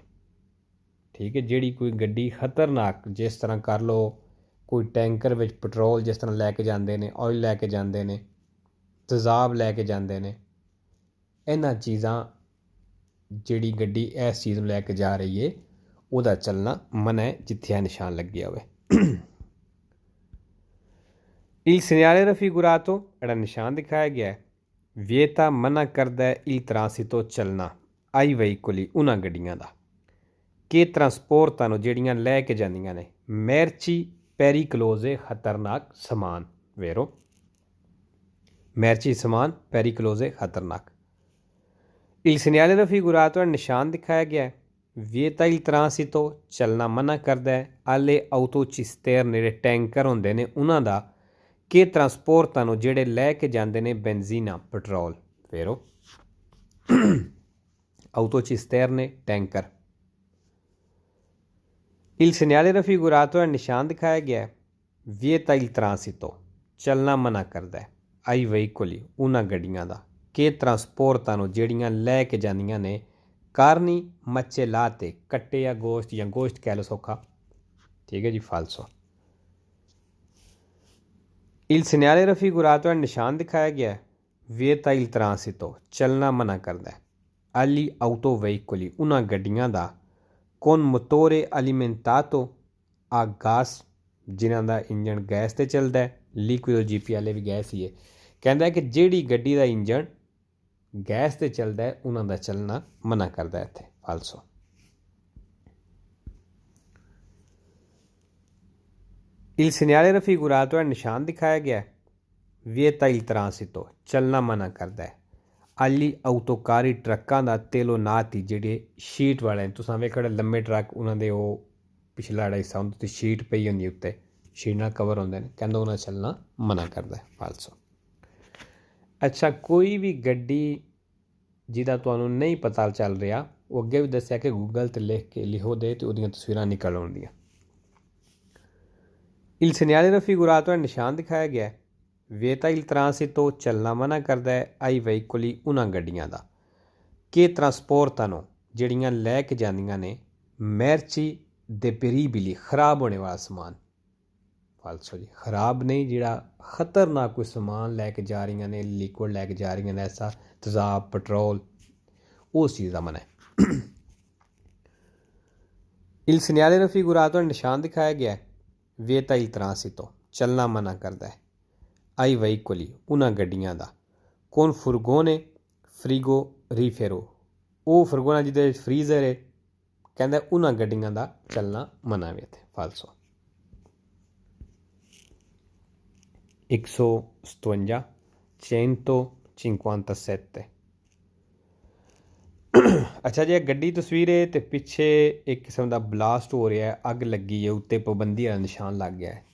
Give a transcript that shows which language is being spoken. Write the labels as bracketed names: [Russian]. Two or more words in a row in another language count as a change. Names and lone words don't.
[Punjabi] ਠੀਕ ਹੈ, ਜਿਹੜੀ ਕੋਈ ਗੱਡੀ ਖਤਰਨਾਕ, ਜਿਸ ਤਰ੍ਹਾਂ ਕਰ ਲਓ ਕੋਈ ਟੈਂਕਰ ਵਿੱਚ ਪੈਟਰੋਲ ਜਿਸ ਤਰ੍ਹਾਂ ਲੈ ਕੇ ਜਾਂਦੇ ਨੇ, ਆਇਲ ਲੈ ਕੇ ਜਾਂਦੇ ਨੇ, ਤੇਜ਼ਾਬ ਲੈ ਕੇ ਜਾਂਦੇ ਨੇ, ਇਹਨਾਂ ਚੀਜ਼ਾਂ, ਜਿਹੜੀ ਗੱਡੀ ਇਸ ਚੀਜ਼ ਨੂੰ ਲੈ ਕੇ ਜਾ ਰਹੀ ਹੈ, ਉਹਦਾ ਚੱਲਣਾ ਮਨ੍ਹਾ ਹੈ, ਜਿੱਥੇ ਇਹ ਨਿਸ਼ਾਨ ਲੱਗਿਆ ਹੋਵੇ। [Italian] il segnale raffigurato, [Punjabi] ਜਿਹੜਾ ਨਿਸ਼ਾਨ ਦਿਖਾਇਆ ਗਿਆ ਹੈ, vieta, ਮਨਾ ਕਰਦਾ ਹੈ, [Italian] il transito, [Punjabi] ਚੱਲਣਾ, [Italian] ai veicoli, [Punjabi] ਉਹਨਾਂ ਗੱਡੀਆਂ ਦਾ, [Italian] che trasportano, [Punjabi] ਜਿਹੜੀਆਂ ਲੈ ਕੇ ਜਾਂਦੀਆਂ ਨੇ, [Italian] merci pericolose, [Punjabi] ਖਤਰਨਾਕ ਸਮਾਨ, vero, merci ਸਮਾਨ, pericolose, ਖਤਰਨਾਕ। [Italian] il segnale raffigurato, [Punjabi] ਨਿਸ਼ਾਨ ਦਿਖਾਇਆ ਗਿਆ ਹੈ, [Italian] vieta il transito, [Punjabi] ਚੱਲਣਾ ਮਨਾ ਕਰਦਾ ਹੈ, [Italian] alle autocisterne, [Punjabi] ਜਿਹੜੇ ਟੈਂਕਰ ਹੁੰਦੇ ਨੇ ਉਹਨਾਂ ਦਾ, [Italian] che trasportano, [Punjabi] ਜਿਹੜੇ ਲੈ ਕੇ ਜਾਂਦੇ ਨੇ ਬੈਂਜ਼ੀਨਾ, ਪੈਟਰੋਲ, [Italian] vero, autocisterne, [Punjabi] ਟੈਂਕਰ। [Italian] il segnale raffigurato, [Punjabi] ਨਿਸ਼ਾਨ ਦਿਖਾਇਆ ਗਿਆ ਹੈ, [Italian] vieta il transito, [Punjabi] ਚੱਲਣਾ ਮਨਾ ਕਰਦਾ ਹੈ, [Italian] ai veicoli, [Punjabi] ਉਹਨਾਂ ਗੱਡੀਆਂ ਦਾ, [Italian] che trasportano, [Punjabi] ਜਿਹੜੀਆਂ ਲੈ ਕੇ ਜਾਂਦੀਆਂ ਨੇ, [Italian] carni macellate, [Punjabi] ਕੱਟੇ ਜਾਂ ਗੋਸ਼ਤ ਕਹਿ ਲਓ ਸੌਖਾ। ਠੀਕ ਹੈ ਜੀ। ਫਾਲਸੋ। [Italian] il segnale raffigurato, [Punjabi] ਨਿਸ਼ਾਨ ਦਿਖਾਇਆ ਗਿਆ ਹੈ, [Italian] vieta il transito, [Punjabi] ਚੱਲਣਾ ਮਨਾ ਕਰਦਾ ਹੈ, [Italian] agli autoveicoli [Punjabi] ਉਹਨਾਂ ਗੱਡੀਆਂ ਦਾ [Italian] con motore alimentato a gas [Punjabi] ਜਿਨ੍ਹਾਂ ਦਾ ਇੰਜਣ ਗੈਸ 'ਤੇ ਚੱਲਦਾ ਹੈ। ਲਿਕੁਇਡ ਜੀਪੀ ਵਾਲੇ ਵੀ ਗੈਸ ਹੀ ਹੈ। ਕਹਿੰਦਾ ਕਿ ਜਿਹੜੀ ਗੱਡੀ ਦਾ ਇੰਜਣ ਗੈਸ 'ਤੇ ਚੱਲਦਾ ਹੈ ਉਹਨਾਂ ਦਾ ਚੱਲਣਾ ਮਨਾ ਕਰਦਾ ਇੱਥੇ ਫਾਲਸੋ। [Italian] Il segnale raffigurato è [Punjabi] ਨਿਸ਼ਾਨ ਦਿਖਾਇਆ ਗਿਆ [Italian] vieta il transito [Punjabi] ਚੱਲਣਾ ਮਨਾ ਕਰਦਾ ਹੈ। [Italian] agli autocarri [Punjabi] ਟਰੱਕਾਂ ਦਾ telonato ਜਿਹੜੇ ਸ਼ੀਟ ਵਾਲੇ ਨੇ, ਤੁਸੀਂ ਵੇਖੋ ਲੰਮੇ ਟਰੱਕ ਉਹਨਾਂ ਦੇ ਉਹ ਪਿਛਲਾ ਜਿਹੜਾ ਹਿੱਸਾ ਹੁੰਦਾ ਤੇ ਸ਼ੀਟ ਪਈ ਹੁੰਦੀ ਉੱਤੇ, ਸ਼ੀਟ ਨਾਲ ਕਵਰ ਹੁੰਦੇ ਨੇ, ਕਹਿੰਦਾ ਉਹਨਾਂ ਚੱਲਣਾ ਮਨਾ ਕਰਦਾ ਹੈ ਫਾਲਸੋ। ਅੱਛਾ, ਕੋਈ ਵੀ ਗੱਡੀ ਜਿਹਦਾ ਤੁਹਾਨੂੰ ਨਹੀਂ ਪਤਾ ਚੱਲ ਰਿਹਾ, ਉਹ ਅੱਗੇ ਵੀ ਦੱਸਿਆ ਕਿ ਗੂਗਲ 'ਤੇ ਲਿਖ ਕੇ ਲਿਖੋ ਦੇ ਅਤੇ ਉਹਦੀਆਂ ਤਸਵੀਰਾਂ ਨਿਕਲ ਆਉਂਦੀਆਂ। [Italian] Il segnale raffigurato è [Punjabi] ਨਿਸ਼ਾਨ ਦਿਖਾਇਆ ਗਿਆ [Italian] vieta il transito [Punjabi] ਚੱਲਣਾ ਮਨਾ ਕਰਦਾ ਹੈ [Italian] ai veicoli [Punjabi] ਉਹਨਾਂ ਗੱਡੀਆਂ ਦਾ [Italian] che trasportano [Punjabi] ਜਿਹੜੀਆਂ ਲੈ ਕੇ ਜਾਂਦੀਆਂ ਨੇ [Italian] merci deperibili [Punjabi] ਖਰਾਬ ਹੋਣੇ ਵਾਲਾ ਸਮਾਨ ਫਾਲਸੋ ਜੀ। ਖਰਾਬ ਨਹੀਂ, ਜਿਹੜਾ ਖਤਰਨਾਕ ਕੋਈ ਸਮਾਨ ਲੈ ਕੇ ਜਾ ਰਹੀਆਂ ਨੇ, ਲਿਕੁਇਡ ਲੈ ਕੇ ਜਾ ਰਹੀਆਂ ਨੇ, ਐਸਾ ਤੇਜ਼ਾਬ ਪੈਟਰੋਲ, ਉਸ ਚੀਜ਼ ਦਾ ਮਨਾ ਹੈ। [Italian] il segnale raffigurato [Punjabi] ਨਿਸ਼ਾਨ ਦਿਖਾਇਆ ਗਿਆ [Italian] vieta il transito [Punjabi] ਚੱਲਣਾ ਮਨਾ ਕਰਦਾ ਹੈ [Italian] ai veicoli [Punjabi] ਉਹਨਾਂ ਗੱਡੀਆਂ ਦਾ [Italian] con furgone frigorifero [Punjabi] ਉਹ ਫਰਗੋਨਾ ਜਿਹਦੇ ਵਿੱਚ ਫਰੀਜ਼ਰ ਹੈ, ਕਹਿੰਦਾ ਉਹਨਾਂ ਗੱਡੀਆਂ ਦਾ ਚੱਲਣਾ ਮਨਾ ਵੀ ਇੱਥੇ ਫਾਲਸੋ। 157 157 ਅੱਛਾ ਜੀ, ਗੱਡੀ ਤਸਵੀਰ ਹੈ ਅਤੇ ਪਿੱਛੇ ਇੱਕ ਕਿਸਮ ਦਾ ਬਲਾਸਟ ਹੋ ਰਿਹਾ, ਅੱਗ ਲੱਗੀ ਹੈ, ਉੱਤੇ ਪਾਬੰਦੀ ਵਾਲਾ ਨਿਸ਼ਾਨ ਲੱਗ ਗਿਆ ਹੈ।